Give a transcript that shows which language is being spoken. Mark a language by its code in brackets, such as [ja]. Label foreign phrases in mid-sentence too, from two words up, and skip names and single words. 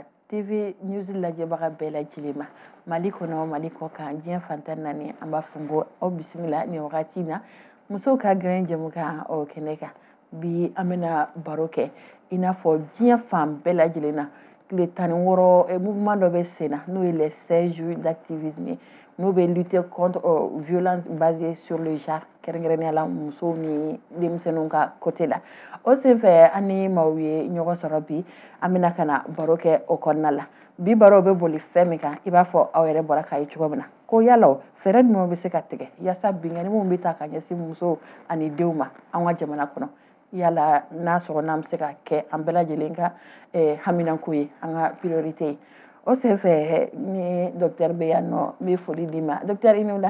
[en] TV News [bm] lajɛbaga bɛɛ lajɛlen ma Mali kɔnɔ Mali kɔ kan diɲɛ fantan naani an b'a fɔ n ko aw bisimila nin wagati in na musow ka gɛrɛn jɛmukan o kɛnɛ kan bi an bɛna baro kɛ i n'a fɔ diɲɛ fan bɛɛ lajɛlen na tile 16 mouvement dɔ bɛ sen na n'o ye [fr] les 16 jours d'activisme [bm] n'o bɛ [fr] lutter contre violence basée sur le genre [bm] kɛrɛnkɛrɛnnenya la musow ni denmisɛnninw ka côté la o senfɛ an ni maaw ye ɲɔgɔn sɔrɔ bi an bɛna ka na baro kɛ o kɔnɔna la bi baro bɛ boli fɛn min kan i b'a fɔ aw yɛrɛ bɔra k'a ye cogo min na ko yala fɛɛrɛ jumɛn bɛ se ka tigɛ yaasa binkanni minnu bɛ ta ka ɲɛsin musow ani denw ma an ka jamana kɔnɔ yala n'a sɔrɔ n'an bɛ se ka kɛ an bɛɛ lajɛlen ka haminanko ye an ka priorité ye o senfɛ ni docteur bɛ yan nɔ n bɛ foli d'i ma docteur i ni wula.